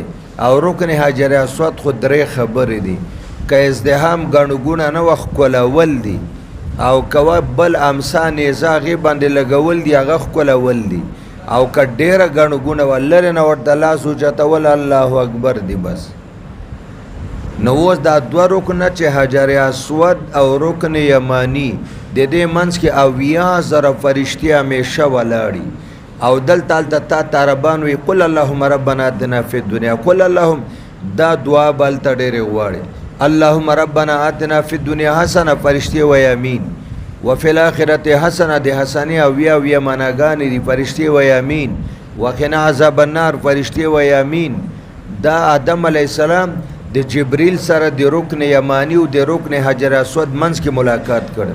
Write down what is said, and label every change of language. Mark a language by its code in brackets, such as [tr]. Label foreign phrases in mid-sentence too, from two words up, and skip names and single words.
[ps] او رکن حجر اسود خو درې خبرې دي که ازدحام ګڼه ګوڼه نه وه ښکلول دي او که بل امسا نیزه هغې باندې لګول دي هغه ښکلول دي او که ډېره ګڼه ګوڼه وه لرې نه ورته لاس اوچتول [ar] الله اکبر [ps] دي بس. نو اوس دا دوه رکنه چې حجر اسود او رکن یمانی د دې منځ کې 80,000 فرشتې همیشه ولاړي او دلته هلته تا طالبان وي [ar] قل اللهم ربنا آتنا فی الدنیا قل اللهم [ps] دا دعا به هلته ډېرې غواړي. [ar] اللهم ربنا آتنا فی الدنیا حسنه [ps] فرشتې وایي امین [ar] وفي الاخرة حسنه [ps] د حسنې 80 معناګانې دي فرشتې وایي امین [ar] وقنا عذاب النار [ps] فرشتې وایي امین. دا آدم [ar] علیه السلام [ps] د جبریل سره د رکن یمانی او د رکن حجر اسود منځ کې ملاقات کړ.